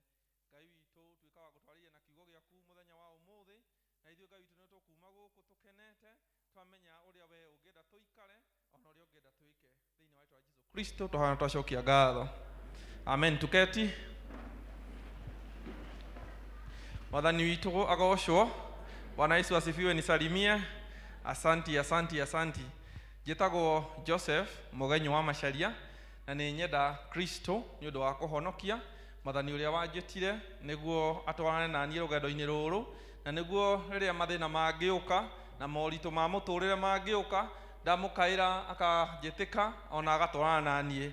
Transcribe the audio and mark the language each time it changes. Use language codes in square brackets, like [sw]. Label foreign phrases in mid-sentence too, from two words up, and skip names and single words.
[ki] Ngai witu tuika wa gutwarĩria na kiugo giaku muthenya wa umuthi, na ithuĩ Ngai witu nĩ tũkuma gũkũ tũkenete twamenya ũrĩa we ũngĩenda tũikare ona ũrĩa ũngĩenda twĩke thĩinĩ wa rĩĩtwa rĩa Jesũ Kristo tũhana twacokia ngatho. Amen. Tuketi. Mwathani witu agocwo. [sw] Bwana Yesu asifiwe. Nisalimie. Asanti, asanti, asanti. [ki] Njĩtagwo Joseph Mũgenyi wa Macharia na nĩ nyenda Kristo nĩ ũndũ wa kũhonokia. Mwathani ũrĩa wanjĩtire nĩguo atwarane na niĩ rũgendo-inĩ rũrũ, na nĩguo rĩrĩa mathĩna mangĩũka na moritũ ma mũtũrĩre mangĩũka ndamũkaĩra akanjĩtĩka ona agatwarana na niĩ.